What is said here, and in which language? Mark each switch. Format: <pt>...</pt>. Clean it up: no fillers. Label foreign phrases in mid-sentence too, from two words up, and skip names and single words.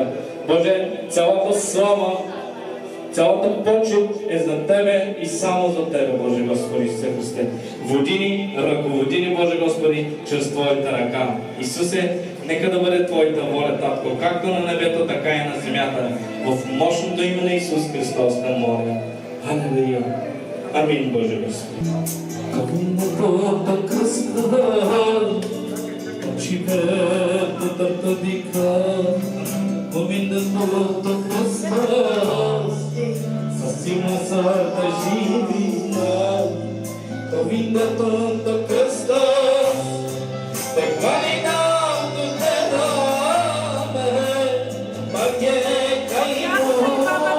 <bg>Боже, цялата слава, цялата почет е за Тебе и само за Тебе, Боже Господи Исусе Христе. Води ни, ръководи ни, Боже Господи, чрез Твоята ръка. Исусе, нека да бъде Твоята воля, Татко, както на небето, така и на земята. В мощното име на Исус Христос те моля. Алелуя. Амин, Боже Господи. Сасима сарта живина, Govinda Tonto Christos, Te Kvalinam Tu Te Rame, Magye Kainua.</bg>